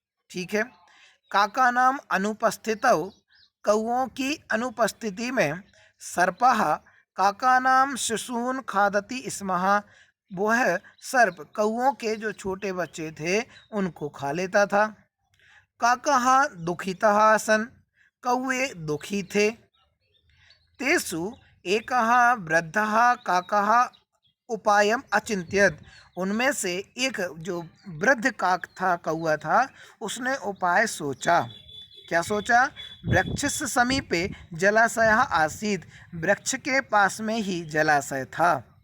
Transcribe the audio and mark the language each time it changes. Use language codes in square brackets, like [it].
[hi] ठीक है, [sa] काका नाम अनुपस्थितौ, [hi] कौओं की अनुपस्थिति में [sa] सर्पः काका नाम शिशून् खादति स्मः, [hi] वह सर्प कौओं के जो छोटे बच्चे थे उनको खा लेता था। [sa] काकाः दुखितः आसन्, [hi] कौवे दुखी थे। [sa] तेषु एकः वृद्धः काकः उपायम अचिंत्यत, [hi] उनमें से एक जो वृद्ध काक था, कौआ था, उसने उपाय सोचा। क्या सोचा? [sa] वृक्षस्य समीपे जलाशयः आसीत्, [hi] वृक्ष के पास में ही जलाशय था।